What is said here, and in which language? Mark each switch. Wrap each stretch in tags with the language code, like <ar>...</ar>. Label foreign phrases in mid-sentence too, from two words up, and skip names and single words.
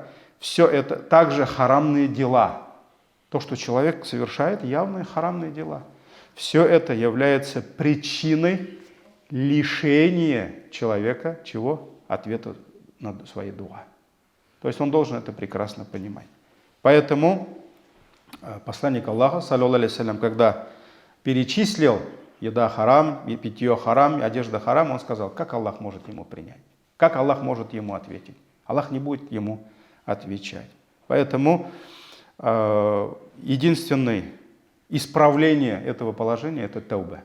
<ru>Все это также харамные дела. То, что человек совершает, явные харамные дела. Все это является причиной лишения человека чего? Ответа на свои дуа. То есть он должен это прекрасно понимать. Поэтому посланник Аллаха,</ru> <ar>صلى الله عليه وسلم,</ar> <ru>когда перечислил еда харам, и питье харам, и одежда харам, он сказал, как Аллах может ему принять, как Аллах может ему ответить. Аллах не будет ему отвечать. Поэтому единственное исправление этого положения – это тауба.</ru>